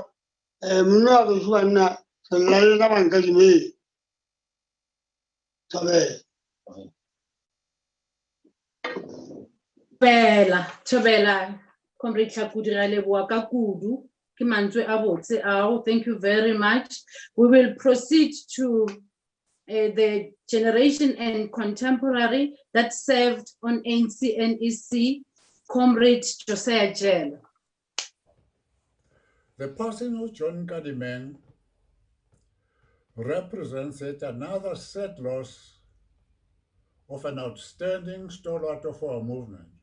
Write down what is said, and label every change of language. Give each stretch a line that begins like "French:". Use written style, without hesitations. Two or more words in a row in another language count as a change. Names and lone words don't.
Northern Sotho: Monna wa bešo ba nna selalela ba Nkadimeng. Thobela, Comrade Tlhakudi ra leboa ka kudu ke mantswe a botse ao.
English: Thank you very much. We will proceed to the generation and contemporary that served on ANC-NEC, Comrade Josiah Jela. The passing of John Nkadimeng represents yet another sad loss of an outstanding stalwart of our movement,